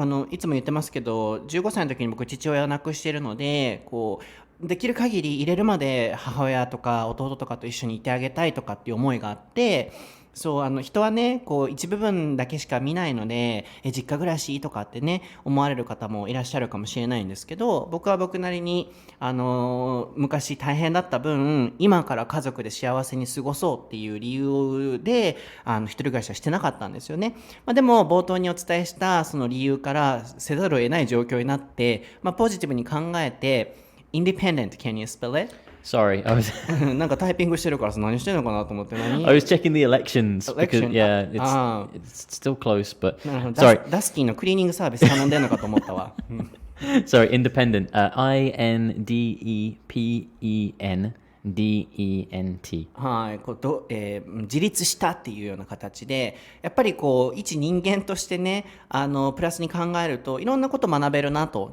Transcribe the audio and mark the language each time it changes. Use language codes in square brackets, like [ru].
[ja] いつも言ってますけど、15歳の時に僕父親を亡くしているので、できる限り入れるまで母親とか弟とかと一緒にいてあげたいとかっていう思いがあって、そう人はね一部分だけしか見ないので実家暮らしとかってね思われる方もいらっしゃるかもしれないんですけど僕は僕なりに昔大変だった分今から家族で幸せに過ごそうっていう理由で一人暮らしはしてなかったんですよね。でも冒頭にお伝えしたその理由からせざるを得ない状況になって、ポジティブに考えて [en] Independent, can you spell it? Sorry, I was [ja] なんかタイピングしてるからさ何してんのかなと思って何 [en] I was checking the elections because it's still close, but sorry. [ja] ダスキーのクリーニングサービス頼んでんのかと思ったわ。 [en] Sorry, independent. INDEPENDENT. DENT。 [ja] はい、自立したっていうような形で、やっぱりこう一人間としてね、プラスに考えるといろんなこと学べるなと。